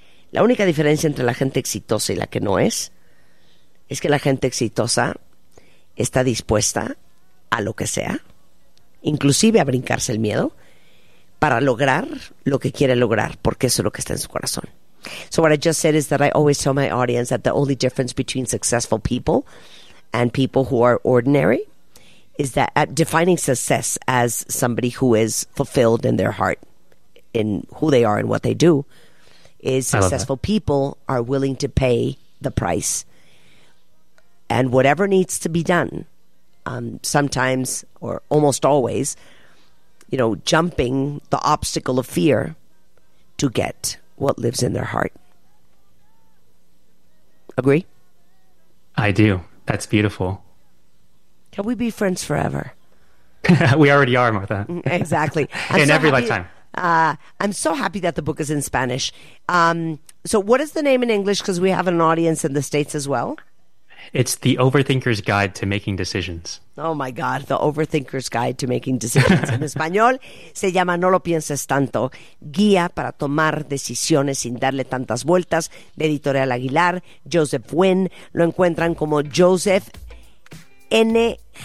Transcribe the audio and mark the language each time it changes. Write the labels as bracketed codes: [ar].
[es] La única diferencia entre la gente exitosa y la que no es que la gente exitosa está dispuesta a lo que sea, inclusive a brincarse el miedo, para lograr lo que quiere lograr, porque eso es lo que está en su corazón. [en] So what I just said is that I always tell my audience that the only difference between successful people and people who are ordinary is that defining success as somebody who is fulfilled in their heart, in who they are and what they do, is I love that. successful people are willing to pay the price and whatever needs to be done, sometimes or almost always, jumping the obstacle of fear to get what lives in their heart. Agree? I do. That's beautiful. Can we be friends forever? We already are, Martha. Exactly. I'm In so every happy. lifetime. I'm so happy that the book is in Spanish. So what is the name in English? Because we have an audience in the States as well. It's The Overthinker's Guide to Making Decisions. Oh my God, The Overthinker's Guide to Making Decisions. [es] En español se llama No lo pienses tanto, guía para tomar decisiones sin darle tantas vueltas, de Editorial Aguilar, Joseph Wynn. Lo encuentran como Joseph NGUYEN.RE.